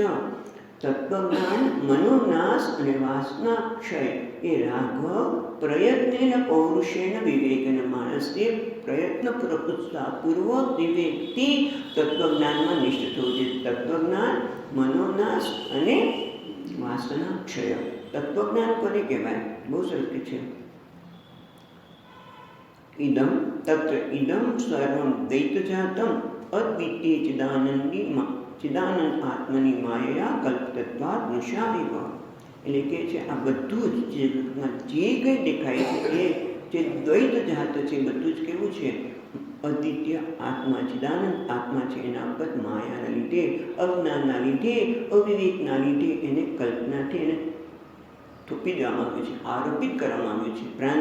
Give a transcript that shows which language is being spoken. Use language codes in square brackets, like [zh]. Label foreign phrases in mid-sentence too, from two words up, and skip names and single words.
[gu] તત્વજ્ઞાન, મનોનાશ અને વાસનાક્ષય એ [sa] રાઘવ પ્રયત્નેન પૌરુષેણ વિવેકેન, [gu] માણસે પ્રયત્નપૂર્વક ઉત્સાહપૂર્વક વિવેકથી તત્વજ્ઞાનમાં નિષ્ઠ થવું જોઈએ. તત્વજ્ઞાન, મનોનાશ અને વાસનાક્ષય. તત્વજ્ઞાન કોને કહેવાય? બહુ સરસ છે. [sa] इदं तत्र इदं सर्वं द्वैतजातम् अद्वितीय चिदानंદ આત્મની માયા કલ્પિતત્વાદ મૃષા એવ. [gu] એટલે કે છે આ બધું જ જે કંઈ દેખાય છે એ જે દ્વૈત જાત છે બધું જ કેવું છે? અદ્વિતીય આત્મા, ચિદાનંદ આત્મા છે. એના પર માયાના લીધે, અજ્ઞાનના લીધે, અવિવેકના લીધે એને કલ્પનાથી એને થોપી દેવામાં આવે છે, આરોપિત કરવામાં આવે છે.